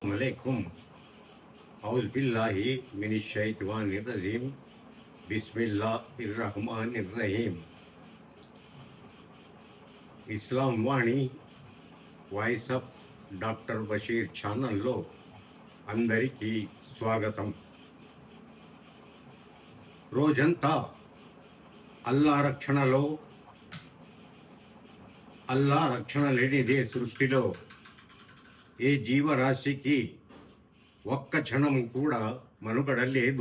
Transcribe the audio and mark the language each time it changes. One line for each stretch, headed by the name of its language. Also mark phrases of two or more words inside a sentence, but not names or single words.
Arabic: عليكم أعوذ بالله من الشيطان الرجيم بسم الله الرحمن الرحيم
Telugu: ఇస్లాం వాణి వాయిస్ ఆఫ్ డాక్టర్ బషీర్ ఛానల్లో అందరికీ స్వాగతం. రోజంతా అల్లా రక్షణ లేనిదే సృష్టిలో ఏ జీవరాశికి ఒక్క క్షణం కూడా మనుగడ లేదు.